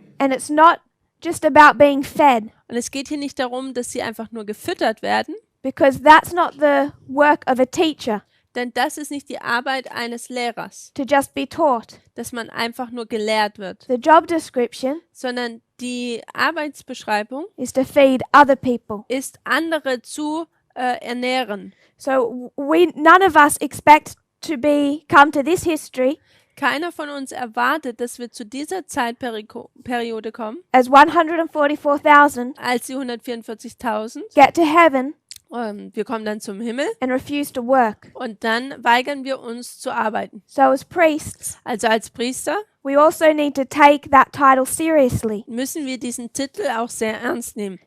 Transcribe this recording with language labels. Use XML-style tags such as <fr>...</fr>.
<en>And it's not just about being fed,</en> <de>Und es geht hier nicht darum, dass sie einfach nur gefüttert werden,</de> <en>because that's not the work of a teacher,</en> <de>denn das ist nicht die Arbeit eines Lehrers,</de> <en>to just be taught.</en> <de>dass man einfach nur gelehrt wird,</de> <en>The job description</en> <de>sondern die Arbeitsbeschreibung</de> <en>is to feed other people.</en> <de>ist, andere zu ernähren.</de> <en>So none of us expect to come to this history</en> <de>Keiner von uns erwartet, dass wir zu dieser Zeitperiode kommen,</de> <en>as 144,000</en> <de>als die 144.000.</de> <en>get to heaven</en> <de>Wir kommen dann zum Himmel</de> <en>and refuse to work.</en> <de>und dann weigern wir uns zu arbeiten.</de> <en>So as priests,</en> <de>Also als Priester</de> <en>we also need to take that title seriously.</en> <de>müssen wir diesen Titel auch sehr ernst nehmen.</de>